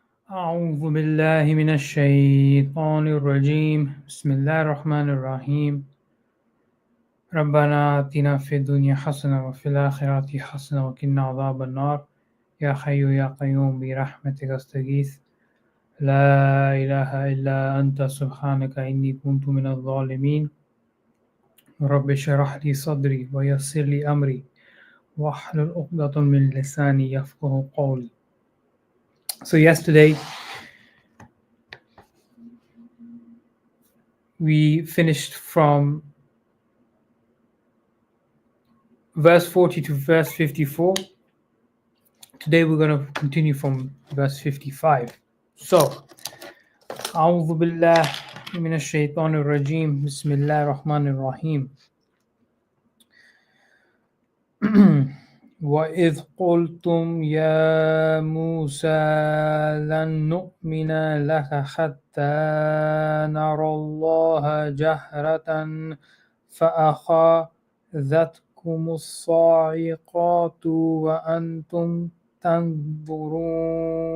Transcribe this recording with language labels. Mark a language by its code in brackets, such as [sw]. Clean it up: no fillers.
[ar] أعوذ بالله من الشيطان الرجيم بسم الله الرحمن الرحيم ربنا آتنا في الدنيا حسنة وفي الآخرة حسنة وقنا عذاب النار يا حي يا قيوم برحمتك أستغيث لا إله إلا أنت سبحانك إني كنت من الظالمين رب اشرح لي صدري ويسر لي أمري واحلل عقدة من لساني يفقه قولي. [en] So yesterday we finished from verse 40 to verse 54. Today we're going to continue from verse 55. So, [ar] أعوذ بالله من الشيطان الرجيم بسم الله الرحمن الرحيم وإذ قلتم يا موسى لن نؤمن لك حتى نرى الله جهرة فأخذتكم الصاعقة وأنتم تنظرون